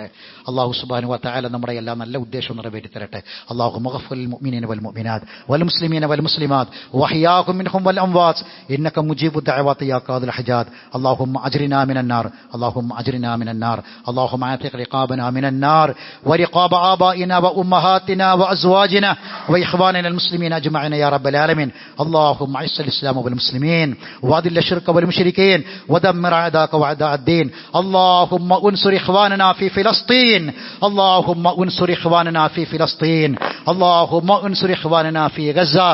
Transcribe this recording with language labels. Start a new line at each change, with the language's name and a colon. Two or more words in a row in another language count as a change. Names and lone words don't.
Malayalam: അള്ളാഹു
Arabic: سبحانه وتعالى
Malayalam: നമ്മുടെ എല്ലാ നല്ല ഉദ്ദേശവും നിറവേറ്റി തരട്ടെ.
Arabic: الله اغفر للمؤمنين والمؤمنات والمسلمين والمسلمات والأحياء منهم والأموات إنك مجيب الدعوات يا قاضي الحاجات. اللهم أجرنا من النار، اللهم أجرنا من النار، اللهم أعتق رقابنا من النار ورقاب آبائنا وأمها وأمهاتنا وأزواجنا وإخواننا المسلمين أجمعين يا رب العالمين. اللهم أعز الإسلام والمسلمين وأذل الشرك والمشركين ودمر أعداءك وأعداء الدين. اللهم انصر إخواننا في فلسطين. اللهم انصر إخواننا في فلسطين. اللهم انصر إخواننا في غزة.